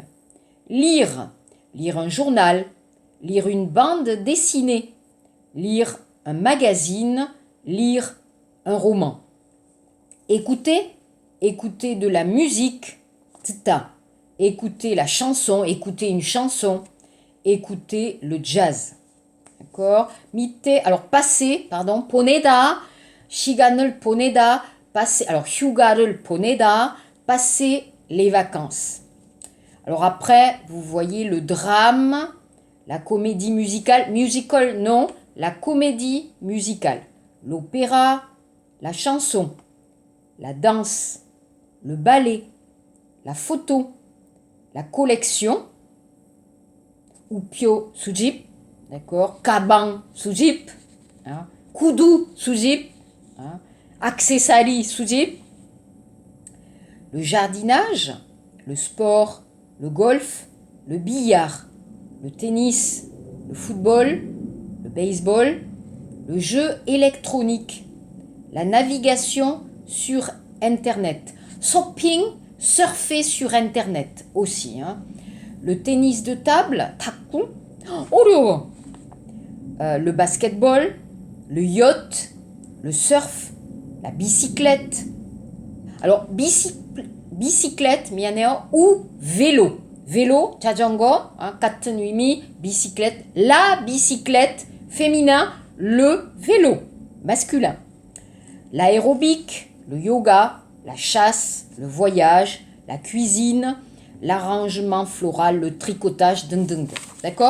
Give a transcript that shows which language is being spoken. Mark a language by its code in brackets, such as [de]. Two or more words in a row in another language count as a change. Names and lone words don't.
[fr] Lire un journal, lire une bande dessinée, lire un magazine, lire un roman. Écouter de la musique, tta. Écouter la chanson, écouter une chanson, écouter le jazz. D'accord? passer, [ko] 보내다, 시간을 보내다, [fr] passer, alors [ko] 휴가를 보내다, [fr] passer les vacances. Alors après, vous voyez le drame, la comédie musicale, musical non, la comédie musicale, l'opéra, la chanson, la danse, le ballet, la photo, la collection, [ko] 우표 수집, d'accord, 가방 수집, hein, 구두 수집, [fr] hein, accessoires 수집, le jardinage, le sport, le golf, le billard, le tennis, le football, le baseball, le jeu électronique, la navigation sur Internet, shopping, surfer sur Internet aussi, hein. Le tennis de table, [ko] 탁구, 어려워. [fr] Le basketball, le yacht, le surf, la bicyclette. Alors, bicyclette, 미안해요, ou vélo. Vélo, [ko] 자전거, hein, 같은 의미, [fr] bicyclette. La bicyclette, féminin, le vélo, masculin. L'aérobic, le yoga, la chasse, le voyage, la cuisine, l'arrangement floral, le tricotage, D'accord?